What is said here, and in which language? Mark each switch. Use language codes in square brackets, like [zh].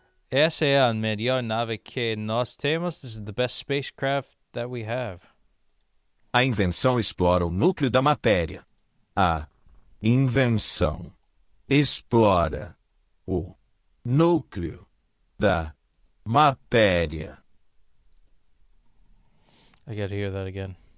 [pt] Essa é a melhor nave que nós temos. [en] This is the best spacecraft that we have. [pt] A invenção explora o núcleo da matéria. A invenção explora o núcleo da matéria. [en] I gotta hear that again.